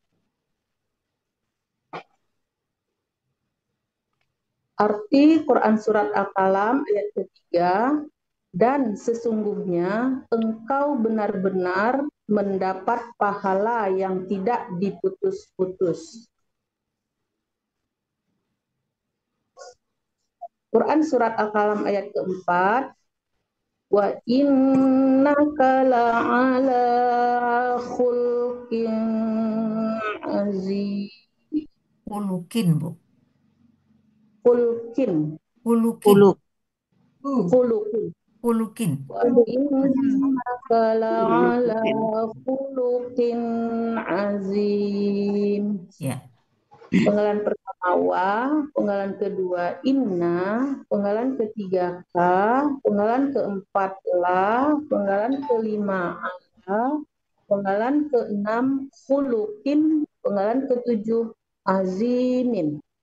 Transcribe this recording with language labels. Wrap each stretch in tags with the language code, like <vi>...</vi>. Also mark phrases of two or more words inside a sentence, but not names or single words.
<id>Arti Quran Surat Al-Qalam ayat ketiga, dan sesungguhnya engkau benar-benar mendapat pahala yang tidak diputus-putus. Quran Surat Al-Qalam ayat keempat,</id> <ar>وإنك لعلى خلق عظيم. Kulukin, Bu. Khulqin. Kulukin. Khuluqin. Kulukin. وإنك لعلى خلق عظيم.</ar> <id>Ya. Penggalan pertama wa, penggalan kedua inna, penggalan ketiga ka, penggalan keempat la, penggalan kelima ala, penggalan keenam khuluqin, penggalan ketujuh azimin.</id>